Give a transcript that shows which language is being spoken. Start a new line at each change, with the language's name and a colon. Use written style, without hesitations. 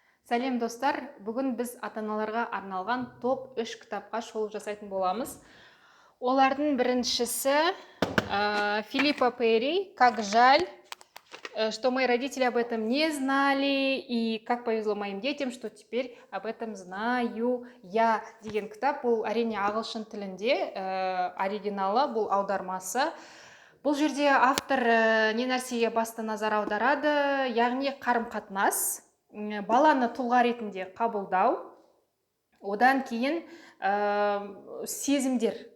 Kazakh: Сәлем достар, бүгін біз ата-аналарға арналған топ 3 кітапқа шолу жасайтын боламыз. Олардың біріншісі
Russian: Филиппа Перри «Как жаль, что мои родители об этом не знали, и как повезло моим детям, что теперь об этом знаю я»
Kazakh: деген кітап. Бұл әрине ағылшын тілінде оригиналы, бұл аудармасы. Бұл жерде автор не нәрсеге басты назар аударады, яғни қарым-қатынас, баланы тұлға ретінде қабылдау, одан кейін сезімдер.